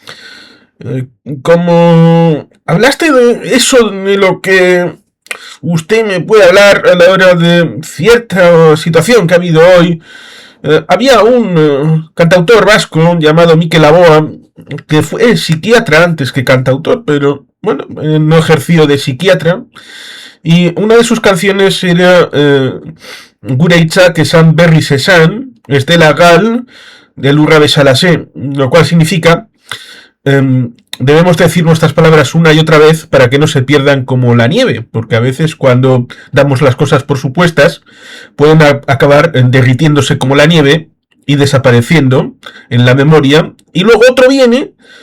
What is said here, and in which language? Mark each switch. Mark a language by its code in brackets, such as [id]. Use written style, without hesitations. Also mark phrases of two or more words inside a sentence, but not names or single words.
[es] Como hablaste de eso, de lo que usted me puede hablar a la hora de cierta situación que ha habido hoy. Había un cantautor vasco llamado Mikel Laboa, que fue psiquiatra antes que cantautor, pero bueno, no ejerció de psiquiatra. Y una de sus canciones era [eu] Gure hitzak esan berriz esan, ez dela gal, de Lurra Besalasé, [es] lo cual significa debemos decir nuestras palabras una y otra vez para que no se pierdan como la nieve, porque a veces cuando damos las cosas por supuestas pueden acabar derritiéndose como la nieve y desapareciendo en la memoria, y luego otro viene